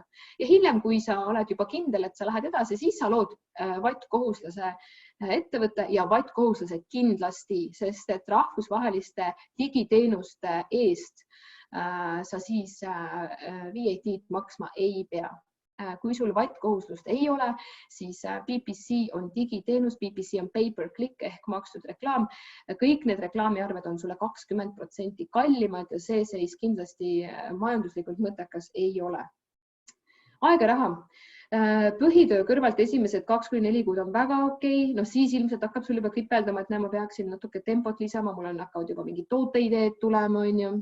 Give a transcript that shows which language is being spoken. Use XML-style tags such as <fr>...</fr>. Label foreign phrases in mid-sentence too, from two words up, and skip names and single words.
<et>Ja hiljem, kui sa oled juba kindel, et sa lähed edasi, siis sa lood vaidkohuslase ettevõtte ja vaidkohuslased kindlasti, sest et rahvusvaheliste digiteenuste eest sa siis VAT-d maksma ei pea. Kui sul vaidkohuslust ei ole, siis PPC on digiteenus, PPC on pay-per-click ehk makstud reklaam. Kõik need reklaamiarved on sulle 20% kallimad ja see seis kindlasti majanduslikult mõttekas ei ole. Aeg ja raha. Põhitöö kõrvalt esimesed 2–4 kuud on väga okei. No siis ilmselt hakkab sul juba kripeldama, et ma peaksin natuke tempot lisama, mul hakkavad juba mingid tooteideed tulema, on ju.</et>